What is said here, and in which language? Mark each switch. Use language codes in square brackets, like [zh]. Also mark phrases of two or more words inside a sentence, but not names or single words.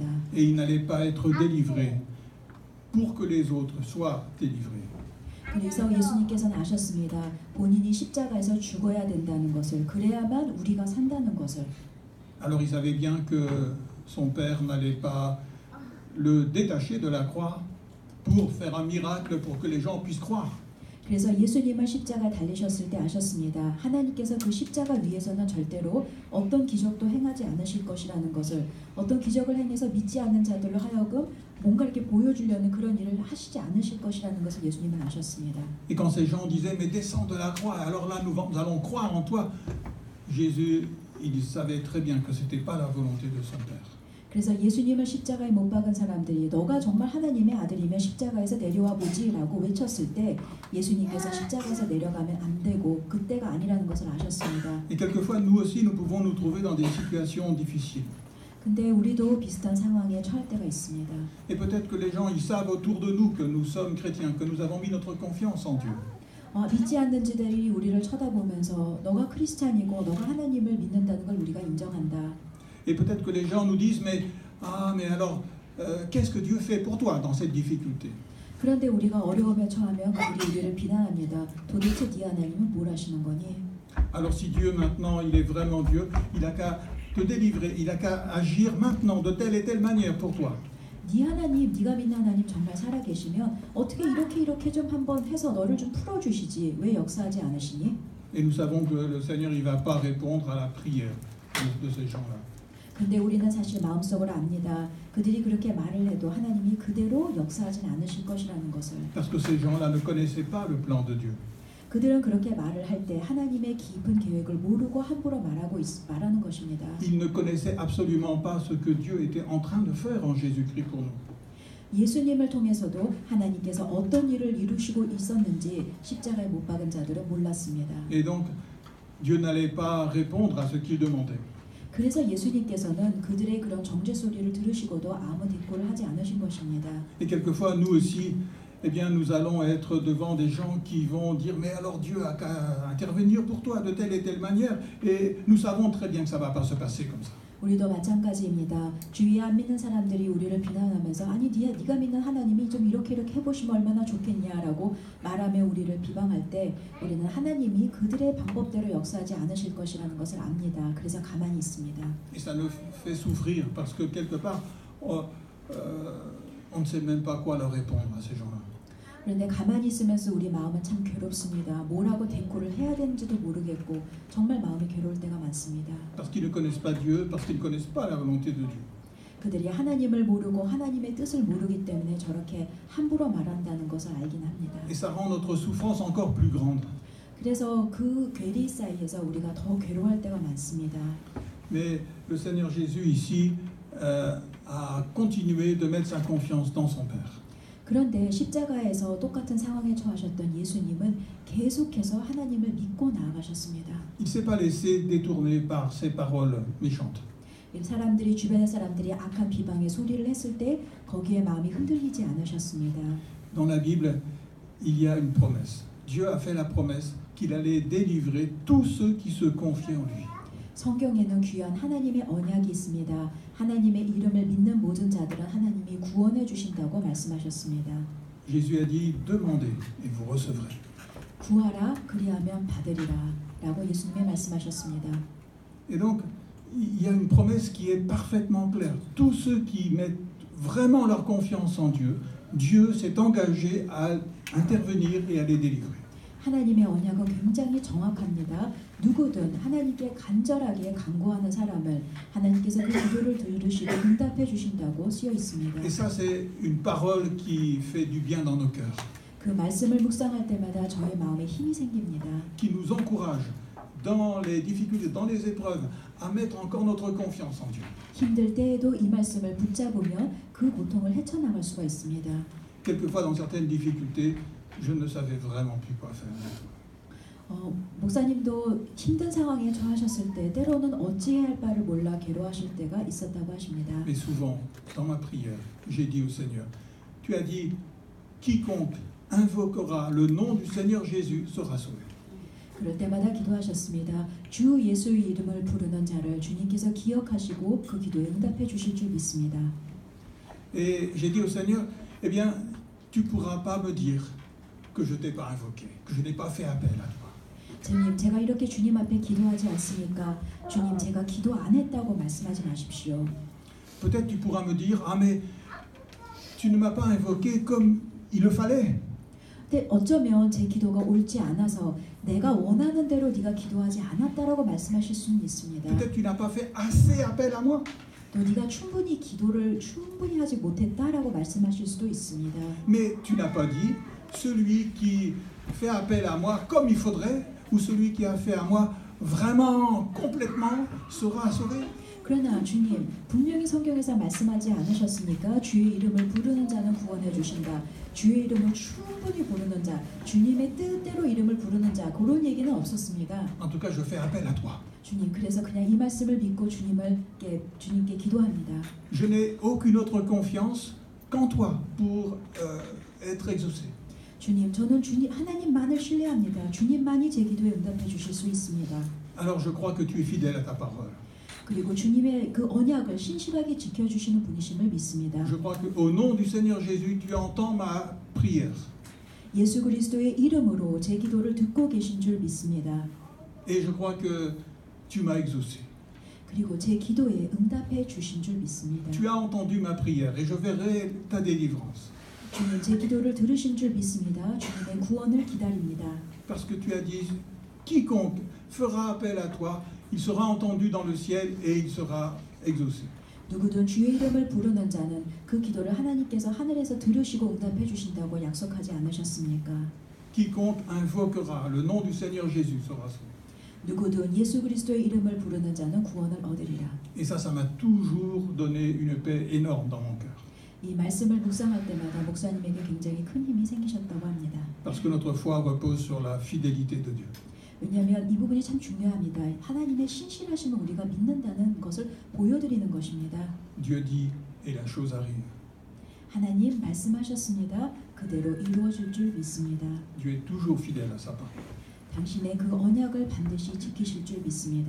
[fr] Et il n'allait pas être délivré pour que les autres soient délivrés. [ko] 그래서 예수님께서는 아셨습니다. 본인이 십자가에서 죽어야 된다는 것을, 그래야만 우리가 산다는 것을. [fr] Alors il savait bien que son père n'allait pas le détacher de la croix pour faire un miracle pour que les gens puissent croire. [ko] 그래서 예수님을 십자가에 달리셨을 때 아셨습니다. 하나님께서 그 십자가 위에서는 절대로 어떤 기적도 행하지 않으실 것이라는 것을, 어떤 기적을 행해서 믿지 않는 자들로 하여금 뭔가 이렇게 보여주려는 그런 일을 하시지 않으실 것이라는 것을 예수님은 아셨습니다. [fr] Et quand ces gens disaient mais descends de la croix, alors là nous allons croire en toi, Jésus il savait très bien que c'était pas la volonté de son père. [ko] 그래서 예수님을 십자가에 못 박은 사람들이 너가 정말 하나님의 아들이면 십자가에서 내려와 보지라고 외쳤을 때 예수님께서 십자가에서 내려가면 안 되고 그때가 아니라는 것을 아셨습니다. [fr] Et quelquefois nous aussi nous pouvons nous trouver dans des situations difficiles. [ko] 근데 우리도 비슷한 상황에 처할 때가 있습니다. [fr] Et peut-être que les gens ils savent autour de nous que nous sommes chrétiens, que nous avons mis notre confiance en Dieu. [ko] 믿지 않는 자들이 우리를 쳐다보면서 너가 크리스찬이고 너가 하나님을 믿는다는 걸 우리가 인정한다. [fr] Et peut-être que les gens nous disent mais alors qu'est-ce que Dieu fait pour toi dans cette difficulté? [ko] 그런데 우리가 어려움에 처하면 그들이 우리를 비난합니다. 도대체 네 하나님은 뭘 하시는 거니? [fr] Alors si Dieu maintenant il est vraiment Dieu, il a qu'à te délivrer, il a qu'à agir maintenant de telle et telle manière pour toi. [ko] 네 하나님, 네가 믿는 하나님 정말 살아계시면 어떻게 이렇게 좀 한번 해서 너를 좀 풀어주시지 왜 역사하지 않으시니? [fr] Et nous savons que le Seigneur il va pas répondre à la prière de ces gens-là. [ko] 근데 우리는 사실 마음속으로 압니다. 그들이 그렇게 말을 해도 하나님이 그대로 역사하진 않으실 것이라는 것을. [fr] Parce que ces gens-là ne connaissaient pas le plan de Dieu. [ko] 그들은 그렇게 말을 할 때 하나님의 깊은 계획을 모르고 함부로 말하는 것입니다. [fr] Ils ne connaissaient absolument pas ce que Dieu était en train de faire en Jésus-Christ pour nous. [ko] 예수님을 통해서도 하나님께서 어떤 일을 이루시고 있었는지 십자가에 못 박은 자들은 몰랐습니다. [fr] Et donc, Dieu n'allait pas répondre à ce qu'ils demandaient. [ko] 그래서 예수님께서는 그들의 그런 정죄 소리를 들으시고도 아무 대꾸를 하지 않으신 것입니다. [fr] Et quelquefois, nous aussi, eh bien, nous allons être devant des gens qui vont dire « Mais alors Dieu a qu'à intervenir pour toi de telle et telle manière. » Et nous savons très bien que ça ne va pas se passer comme ça. [ko] 우리도 마찬가지입니다. 주위에 안 믿는 사람들이 우리를 비난하면서 아니 네가 믿는 하나님이 좀 이렇게 해보시면 얼마나 좋겠냐라고 말하며 우리를 비방할 때 우리는 하나님이 그들의 방법대로 역사하지 않으실 것이라는 것을 압니다. 그래서 가만히 있습니다. [fr] Et ça nous fait souffrir parce que quelque part, on ne sait même pas quoi leur répondre à ces gens-là. [ko] 그런데 가만히 있으면서 우리 마음은 참 괴롭습니다. 뭐라고 대꾸를 해야 되는지도 모르겠고 정말 마음이 괴로울 때가 많습니다. [fr] Parce qu'ils ne connaissent pas Dieu, parce qu'ils ne connaissent pas la volonté de Dieu. [ko] 그들이 하나님을 모르고 하나님의 뜻을 모르기 때문에 저렇게 함부로 말한다는 것을 알긴 합니다. [fr] Et ça rend notre souffrance encore plus grande. [ko] 그래서 그 괴리 사이에서 우리가 더 괴로워할 때가 많습니다. [fr] Mais le Seigneur Jésus ici a continué de mettre sa confiance dans son Père. [ko] 그런데 십자가에서 똑같은 상황에 처하셨던 예수님은 계속해서 하나님을 믿고 나아가셨습니다. [fr] Il ne s'est pas laissé détourner par ces paroles méchantes. [ko] 사람들이 주변의 사람들이 악한 비방의 소리를 했을 때 거기에 마음이 흔들리지 않으셨습니다. [fr] Dans la Bible, il y a une promesse. Dieu a fait la promesse qu'il allait délivrer tous ceux qui se confiaient en lui. [ko] 성경에는 귀한 하나님의 언약이 있습니다. 하나님의 이름을 믿는 모든 자들은 하나님이 구원해 주신다고 말씀하셨습니다. [fr] Jésus a dit « Demandez et vous recevrez ». [ko] 구하라 그리하면 받으리라 라고 예수님이 말씀하셨습니다. [fr] Et donc, il y a une promesse qui est parfaitement claire. Tous ceux qui mettent vraiment leur confiance en Dieu, Dieu s'est engagé à intervenir et à les délivrer. [ko] 하나님의 언약은 굉장히 정확합니다. 누구든 하나님께 간절하게 간구하는 사람을 하나님께서 그 기도를 들으시고 응답해 주신다고 쓰여 있습니다. [fr] Et ça, c'est une parole qui fait du bien dans nos cœurs. [ko] 그 말씀을 묵상할 때마다 저의 마음에 힘이 생깁니다. [fr] Qui nous encourage dans les difficultés, dans les épreuves, à mettre encore notre confiance en Dieu. [ko] 힘들 때에도 이 말씀을 붙잡으면 그 고통을 헤쳐나갈 수가 있습니다. [fr] Quelquefois, dans certaines difficultés, je ne savais vraiment plus quoi faire. [ko] 목사님도 힘든 상황에 처하셨을 때 때로는 어찌해야 할 바를 몰라 괴로워하실 때가 있었다고 하십니다. [fr] Mais souvent, dans ma prière, j'ai dit au Seigneur, tu as dit, quiconque invoquera le nom du Seigneur Jésus sera sauvé. [ko] 그럴 때마다 기도하셨습니다. 주 예수의 이름을 부르는 자를 주님께서 기억하시고 그 기도에 응답해 주실 줄 믿습니다. [fr] Et j'ai dit au Seigneur, eh bien, tu pourras pas me dire que je t'ai pas invoqué, que je n'ai pas fait appel à toi. [ko] 주님, 제가 이렇게 주님 앞에 기도하지 않습니까? 주님, 제가 기도 안 했다고 말씀하지 마십시오. [fr] Peut-être tu pourras me dire, ah mais tu ne m'as pas invoqué comme il le fallait. [ko] 근데 어쩌면 제 기도가 옳지 않아서 내가 원하는 대로 네가 기도하지 않았다라고 말씀하실 수는 있습니다. [fr] Peut-être tu n'as pas fait assez appel à moi. [ko] 또 네가 충분히 기도를 충분히 하지 못했다라고 말씀하실 수도 있습니다. [fr] Mais tu n'as pas dit, celui qui fait appel à moi comme il faudrait, ou celui qui a fait à moi vraiment complètement sera sauvé. [ko] 그러나 주님, 분명히 성경에서 말씀하지 않으셨습니까? 주의 이름을 부르는 자는 구원해 주신다. 주의 이름을 충분히 부르는 자, 주님의 뜻대로 이름을 부르는 자, 그런 얘기는 없었습니다. [fr] En tout cas, je fais appel à toi. [ko] 주님, 그래서 그냥 이 말씀을 믿고 주님께 기도합니다. [fr] Je n'ai aucune autre confiance qu'en toi pour être exaucé. [ko] 주님, 저는 하나님만을 신뢰합니다. 주님만이 제 기도에 응답해 주실 수 있습니다. [fr] Alors je crois que tu es fidèle à ta parole. [ko] 그리고 주님의 그 언약을 신실하게 지켜주시는 분이심을 믿습니다. [fr] Je crois que au nom du Seigneur Jésus, tu entends ma prière. [ko] 예수 그리스도의 이름으로 제 기도를 듣고 계신 줄 믿습니다. [fr] Et je crois que tu m'as exaucé. [ko] 그리고 제 기도에 응답해 주신 줄 믿습니다. [fr] Tu as entendu ma prière et je verrai ta délivrance. [ko] 주님, 제 기도를 들으신 줄 믿습니다. 주님의 구원을 기다립니다. [fr] Parce que tu as dit, quiconque fera appel à toi, il sera entendu dans le ciel et il sera exaucé. [ko] 누구든 주의 이름을 부르는 자는 그 기도를 하나님께서 하늘에서 들으시고 응답해 주신다고 약속하지 않으셨습니까? [fr] quiconque invoquera le nom du Seigneur Jésus sera sauvé. [ko] 누구든 예수 그리스도의 이름을 부르는 자는 구원을 얻으리라. [fr] Et ça m'a toujours donné une paix énorme dans mon cœur. [ko] 이 말씀을 묵상할 때마다 목사님에게 굉장히 큰 힘이 생기셨다고 합니다. [fr] Parce que notre foi repose sur la fidélité de Dieu. [ko] 왜냐하면 이 부분이 참 중요합니다. 하나님의 신실하심을 우리가 믿는다는 것을 보여드리는 것입니다. [fr] Dieu dit et la chose arrive. [ko] 하나님 말씀하셨습니다. 그대로 이루어질 줄 믿습니다. [fr] Dieu est toujours fidèle à sa parole. [ko] 당신의 그 언약을 반드시 지키실 줄 믿습니다.